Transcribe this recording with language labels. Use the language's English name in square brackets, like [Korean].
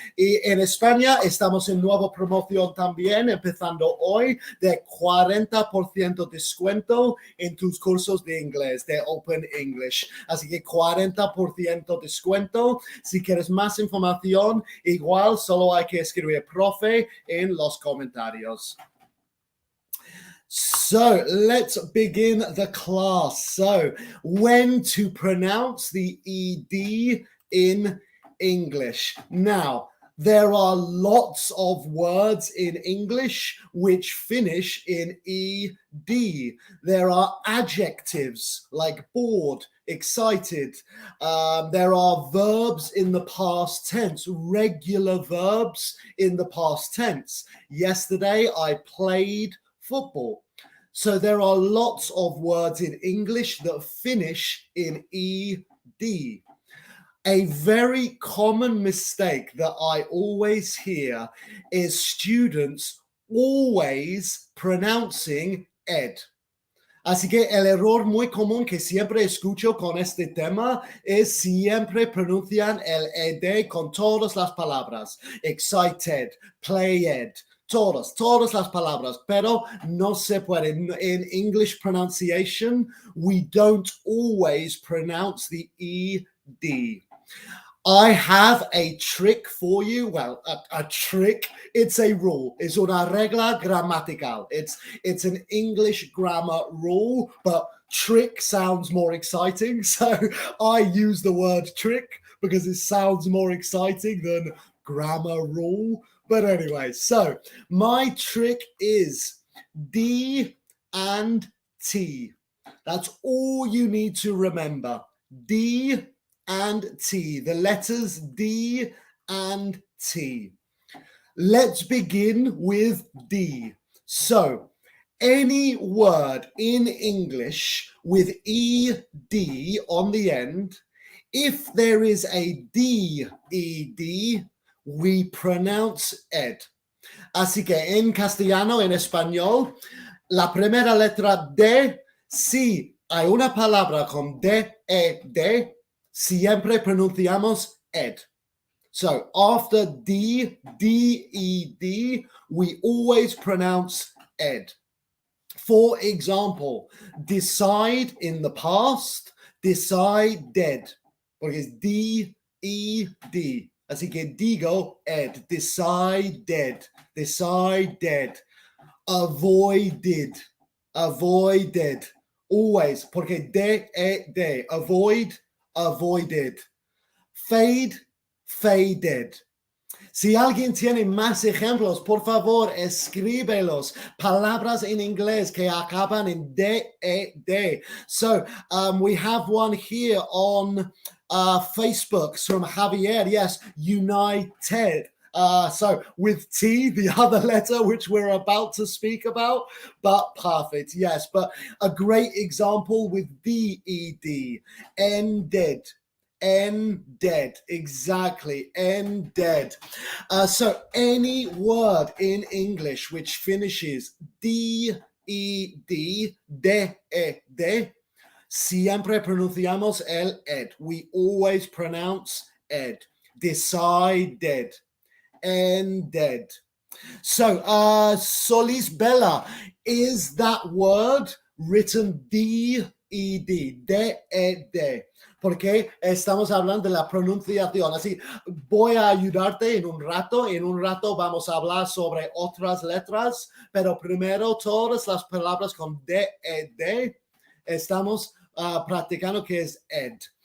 [Spanish] Y en España estamos en nueva promoción también, empezando hoy, de 40% descuento en tus cursos de inglés, de Open English. Así que 40% descuento. Si quieres más información, igual solo hay que escribir profe en los comentarios. [English] So let's begin the class. So when to pronounce the ED in English. Now, there are lots of words in English which finish in ED. There are adjectives like bored, excited. There are verbs in the past tense, regular verbs in the past tense. Yesterday, I played football. So there are lots of words in English that finish in ED. A very common mistake that I always hear is students always pronouncing ed. [Spanish] Así que el error muy común que siempre escucho con este tema es siempre pronuncian el ed con todas las palabras. Excited, played, todas las palabras, pero no se puede. [English] In English pronunciation, we don't always pronounce the ed. I have a trick for you. Well, a trick. It's a rule. [Spanish] Es una regla gramatical. [English] It's an English grammar rule, but trick sounds more exciting. So I use the word trick because it sounds more exciting than grammar rule. But anyway, so my trick is D and T. That's all you need to remember. D and T, the letters D and T. Let's begin with D. So, any word in English with ED on the end, if there is a DED, we pronounce ed. [Spanish] Así que en castellano, en español, la primera letra D, si hay una palabra con D-E-D, siempre pronunciamos ed. [English] So after D, D-E-D, we always pronounce ed. For example, decide in the past, decided, [Spanish] porque es D-E-D. Así que digo ed, decided, decided, avoided, avoided, always, porque de, avoid, avoided, fade, faded. Si alguien tiene más ejemplos, por favor, escríbelos. Palabras en inglés que acaban en D-E-D. [English] So we have one here on Facebook from Javier. Yes, united. So with T, the other letter which we're about to speak about, but perfect, yes. But a great example with D-E-D, ended. Ended, exactly, ended. So any word in English which finishes D-E-D, D-E-D, [Spanish] siempre pronunciamos el ed. [English] We always pronounce ed. Decided, ended. So, Solis Bella, is that word written D-E-D, D-E-D? [Spanish] Porque estamos hablando de la pronunciación. Así, voy a ayudarte en un rato vamos a hablar sobre otras letras, pero primero todas las palabras con D-E-D estamos practicando que es ed.